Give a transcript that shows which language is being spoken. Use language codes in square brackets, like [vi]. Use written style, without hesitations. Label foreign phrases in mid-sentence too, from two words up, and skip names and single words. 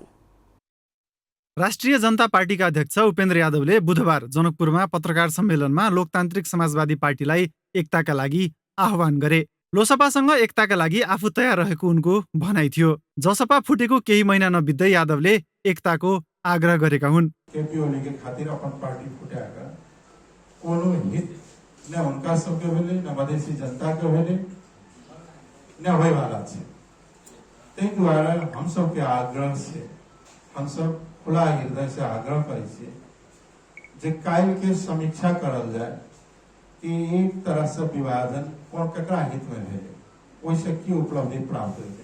[ne] राष्ट्रिय जनता पार्टीका अध्यक्ष उपेन्द्र यादवले बुधबार जनकपुरमा पत्रकार सम्मेलनमा लोकतान्त्रिक समाजवादी पार्टीलाई एकताका लागि आह्वान गरे। लोसपासँग एकताका लागि आफू तयार रहेको उनको भनाइ थियो। जसपा फुटेको केही महिना नबित्दै यादवले एकताको आग्रह गरेका हुन्। [mai] केपी ओली के खातिर अपन पार्टी फुटाएका कोनो हित न उनका सबके भेले न मधेसी जनता के भेले न होय वाला छै। ताहि दुआरे हम सबके आग्रह से हम सब खुला हृदय से आग्रह करै छियै जे काल्हि के समीक्षा करल जाय कि एक तरह से विभाजन कोन ककरा हित में भेलै, ओहिसे की उपलब्धि प्राप्त भेलै।